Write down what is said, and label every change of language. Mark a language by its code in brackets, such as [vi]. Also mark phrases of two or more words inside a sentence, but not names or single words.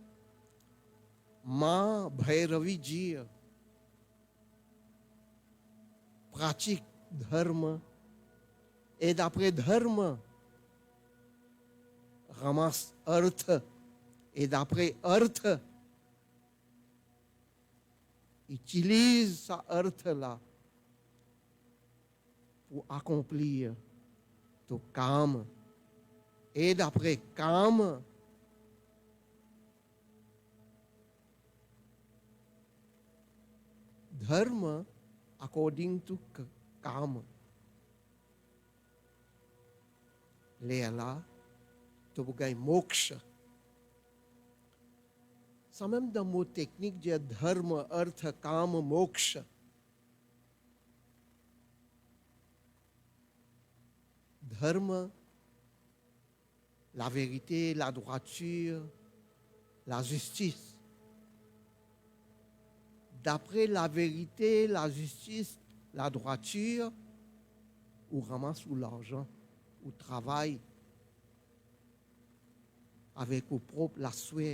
[fr] Ma Bhairavi dit, pratique dharma, et d'après dharma, ramasse artha, et d'après artha, utilise sa artha là pour accomplir ton kama. Et d'après kama, dharma [en] according to [fr] kama. Là, tu peux gagner moksha. Ça même dans le mot technique, dit [sa] dharma, artha, kama, moksha. [fr] Dharma, la vérité, la droiture, la justice. D'après la vérité, la justice, la droiture, ou ramasse ou l'argent, ou travaille avec au propre la sueur.